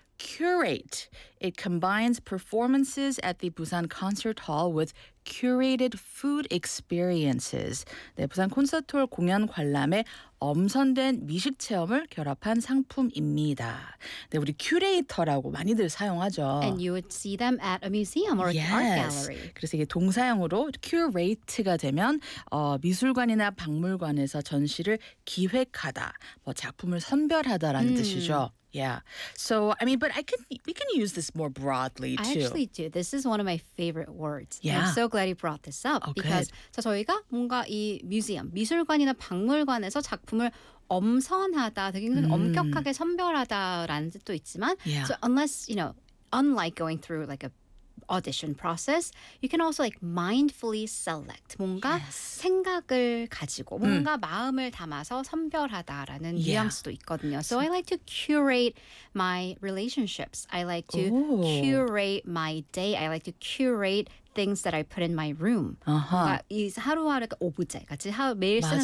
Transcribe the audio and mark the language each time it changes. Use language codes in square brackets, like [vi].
[en] Curate. It combines performances at the Busan Concert Hall with curated food experiences. [ko] 네, 부산 콘서트 홀 공연 관람에 엄선된 미식 체험을 결합한 상품입니다. 네, 우리 큐레이터라고 많이들 사용하죠. [en] And you would see them at a museum or yes. art gallery. [ko] 그래서 이게 동사형으로 curate가 되면 미술관이나 박물관에서 전시를 기획하다, 뭐 작품을 선별하다라는 뜻이죠. [en] Yeah. So, I mean, but I can, we can use this more broadly too. I actually do. This is one of my favorite words. Yeah. I'm so glad you brought this up. Oh, because good. [ko] 자, 저희가 뭔가 이 뮤지엄, 미술관이나 박물관에서 작품을 엄선하다, 되게 엄격하게 선별하다라는 뜻도 있지만, [en] yeah. So unless, you know, unlike going through like a audition process, you can also like mindfully select 뭔가 yes. [ko] 생각을 가지고 뭔가 마음을 담아서 선별하다라는 [en] yeah. [ko] 뉘앙스도 있거든요. [en] So I like to curate my relationships. I like to Ooh. Curate my day. I like to curate things that I put in my room. Uh-huh. [ko] 이 하루하루가 오브제 같이 매일 쓰는